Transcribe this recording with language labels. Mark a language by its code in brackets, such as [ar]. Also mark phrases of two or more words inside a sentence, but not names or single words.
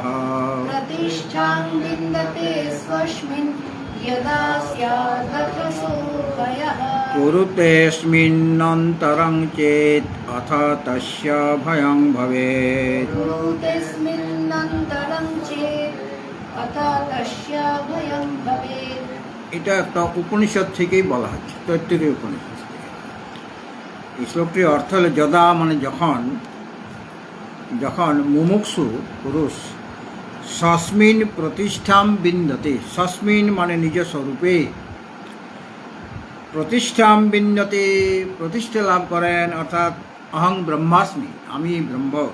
[sa] प्रतिष्ठां विन्दते स्वस्मिन् यदा स्यादथ सोभयः। कुरुतेऽस्मिन्नन्तरं चेत् अथ तस्य भयं भवेत्। कुरुतेऽस्मिन्नन्तरं चेत् अथ तस्य भयं भवेत्। [bn] এটা একটা উপনিষদ থেকেই বলা হচ্ছে, তৈত্তিরীয় উপনিষদ থেকে। এই শ্লোকটির অর্থ হলো যদা মানে যখন, যখন মুমুক্ষু পুরুষ [sa] সস্মিন প্রতিষ্ঠাম বিন্দতে, [bn] সস্মিন মানে নিজ স্বরূপে, [sa] প্রতিষ্ঠাম বিন্দতে [bn] প্রতিষ্ঠা লাভ করেন, অর্থাৎ [sa] অহং ব্রহ্মাস্মি [bn] আমি ব্রহ্ম,